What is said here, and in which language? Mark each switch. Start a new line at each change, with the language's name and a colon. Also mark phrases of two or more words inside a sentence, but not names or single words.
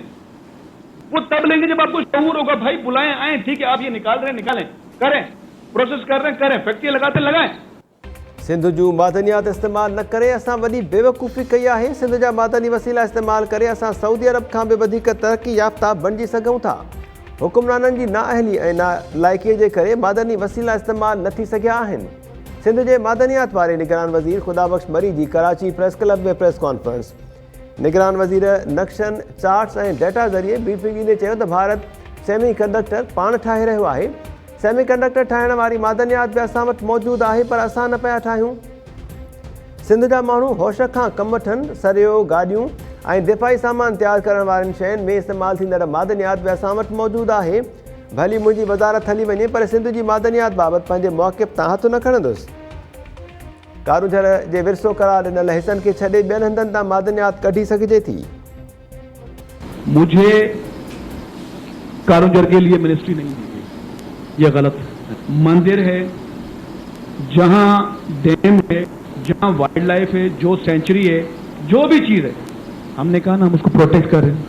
Urdu: وہ تب لیں گے جب آپ کو شعور ہوگا. بھائی بلائیں، آئیں، ٹھیک ہے آپ یہ نکال رہے ہیں نکالیں، کریں، پروسیس کر رہے ہیں کریں، فیکٹری لگاتے لگائیں.
Sindhi: سندھ جو معدنیات استعمال نہ کرے اساں وڈی بیوقوفی کئی ہے. سندھ جا معدنی وسیلا استعمال کرے اساں سعودی عرب کھان بھی ودھیک ترقی یافتہ بنجی سگھوں تھا. حکمرانن جی نااہلی ऐं नालाइकीअ जे करे معدنی वसीला इस्तेमाल न थी सघिया आहिनि. सिंध जे मादनियात वारे निगरान वज़ीर ख़ुदाबख़्श मरी जी कराची प्रेस क्लब में
English: press conference.
Sindhi: निगरान वज़ीर नक्शनि, चार्ट्स ऐं डेटा ज़रिए ब्रीफिंग ॾींदे चयो त भारत
English: semi conductor
Sindhi: पाण ठाहे रहियो आहे.
English: semi conductor
Sindhi: ठाहिण वारी मादनियात बि असां वटि मौजूदु आहे पर असां न पिया ठाहियूं. सिंध जा माण्हू होश खां कमु वठनि. सरियो, गाॾियूं ऐं दिफ़ाई सामान तयारु करण वारनि शयुनि में इस्तेमालु थींदड़ मादनियात बि असां वटि मौजूदु आहे. भली मुंहिंजी वज़ारत हली वञे पर सिंध जी मादनियात बाबति पंहिंजे मौक़िफ़ तां हथु न खणंदुसि. कारूझर जे विरसो करार ॾिनल हिसनि खे छॾे ॿियनि हंधनि तां मादनियात कढी सघिजे थी.
Urdu: مجھے کاروجھر کے لیے منسٹری نہیں دی گئی، یہ غلط ہے. مندر ہے، جہاں ڈیم ہے، جہاں
English: wild life
Urdu: ہے، جو سینچری ہے، جو بھی چیز ہے، ہم نے کہا نا ہم اس کو پروٹیکٹ کر رہے ہیں.